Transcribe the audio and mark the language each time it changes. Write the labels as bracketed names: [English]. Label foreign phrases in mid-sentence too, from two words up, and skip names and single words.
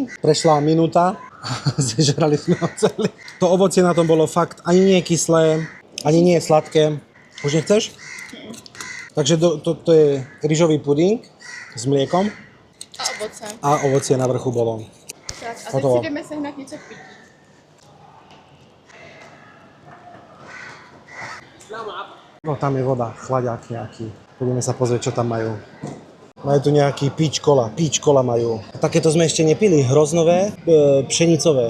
[Slovak] Prešla minúta. Zežrali sme ho celý. To ovocie na tom bolo fakt ani nie kyslé, ani nie sladké. Už nechceš? Takže to je rýžový puding s mliekom [Czech] A ovoce. [Slovak] a ovocie na vrchu bolo. [Czech] Tak a teď Hotovo. si jdeme sehnat něco k pití. [Slovak] No tam je voda, chladiak nejaký. Budeme sa pozrieť, čo tam majú. Majú tu nejaký [English] peach cola [Slovak] majú. A takéto sme ešte nepili, hroznové, pšenicové.